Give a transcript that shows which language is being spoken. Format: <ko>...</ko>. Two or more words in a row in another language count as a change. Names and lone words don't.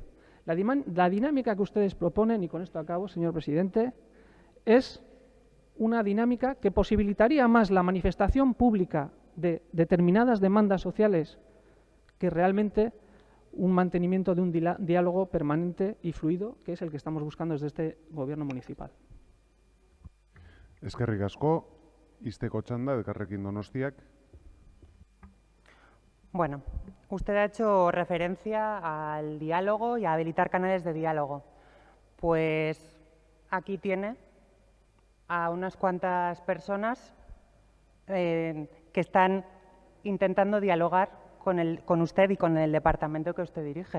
<es>La dinámica que ustedes proponen, y con esto acabo, señor presidente, es una dinámica que posibilitaría más la manifestación pública de determinadas demandas sociales que realmente un mantenimiento de un diálogo permanente y fluido, que es el que estamos buscando desde este gobierno municipal.</es> <eu>Eskerrik asko, izteko txanda, Elkarrekin Donostiak.</eu> <es>Bueno, usted ha hecho referencia al diálogo y a habilitar canales de diálogo. Pues aquí tiene a unas cuantas personas que están intentando dialogar con usted y con el departamento que usted dirige.</es>